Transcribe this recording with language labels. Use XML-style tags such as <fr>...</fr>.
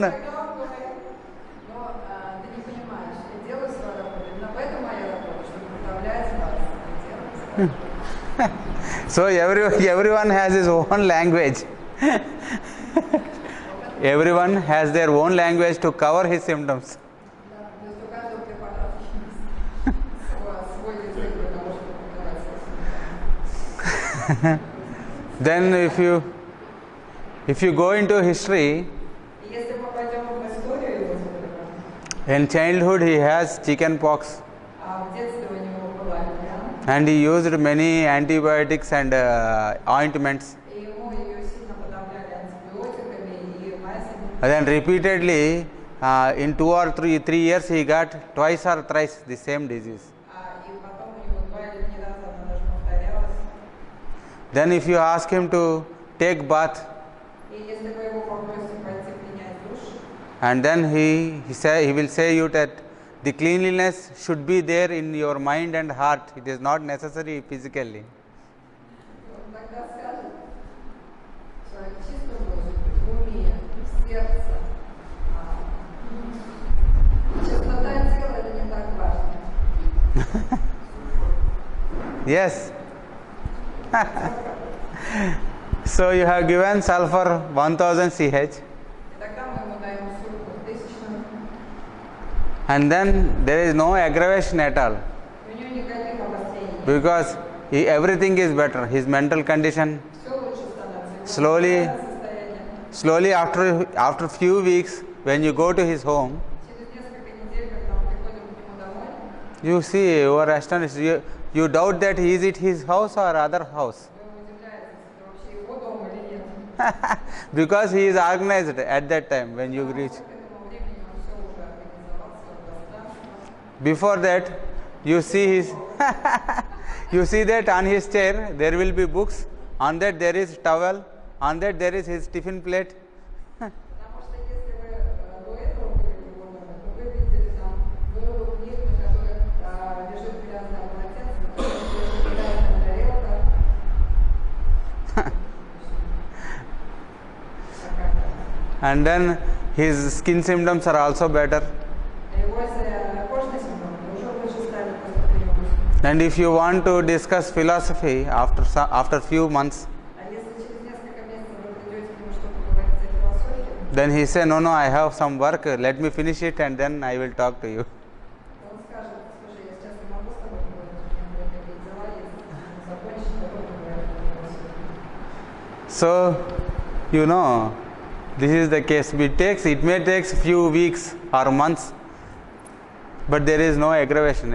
<ru>Тогда он говорит, но ты не понимаешь, я делаю свою работу, именно поэтому моя работа, чтобы управлять вас, делать.</ru> <en>So everyone has his own language. Everyone has their own language to cover his symptoms.</en> <ru>Да, то есть у каждого препарата есть свой язык для того, чтобы показать.</ru> <en>Then if you go into history,</en> <ru>И если мы пойдем в историю его заболевания,</ru> <en>in childhood he has chicken pox</en> <ru>в детстве у него была львяна,</ru> <en>and he used many antibiotics and ointments.</en> <ru>и ему ее сильно подавляли антибиотиками и мазями.</ru> <en>And then repeatedly, in 2 or 3 years, he got twice or thrice the same disease.</en> <ru>И потом у него 2 или 3 раза она даже повторялась.</ru> <en>Then if you ask him to take bath,</en> <ru>И если вы его попросите пойти принять душ,</ru> <en>and then he will say you that the cleanliness should be there in your mind and heart. It is not necessary physically.</en> <ru>он тогда скажет, что чисто должен быть в уме, в сердце. Чистота тела – это не так важно.</ru> <en>Yes. So you have given sulfur 1000 CH,</en> <ru>И тогда мы ему даем сульфу 1000,</ru> <en>and then there is no aggravation at all,</en> <ru>у него никаких обострений.</ru> <en>because everything is better. His mental condition</en> <ru>Все лучше становится.</ru> <en>Slowly.</en> <ru>Состояние.</ru> <en>after few weeks, when you go to his home,</en> <ru>Через несколько недель, когда мы приходим к нему домой,</ru> <en>you see, you are astonished. You doubt that is it his house or other house.</en> <ru>вы удивляетесь, это вообще его дом или нет.</ru> <en>Because he is organized at that time when you reach.</en> <ru>К этому времени он все уже организовал, все пространство.</ru> <en>Before that, you see you see that on his chair there will be books. On that there is towel. On that there is his tiffin plate.</en> <ru>Потому что если вы до этого были в его доме, то вы видели там гору книг, на которых лежит грязное полотенце, на котором лежит грязная тарелка.</ru> <en>and then his skin symptoms are also better.</en> <ru>Его кожные симптомы уже лучше стали после приема.</ru> <en>And if you want to discuss philosophy after few months,</en> <ru>А если через несколько месяцев вы придете к нему, чтобы поговорить о философии,</ru> <en>then he say, no, I have some work, let me finish it and then I will talk to you.</en> <ru>он скажет: слушай, я сейчас не могу с тобой поговорить, у меня кое-какие дела есть, закончить, потом поговорим о философии.</ru> <en>So, this is the case. It may take few weeks or months, but there is no aggravation.</en>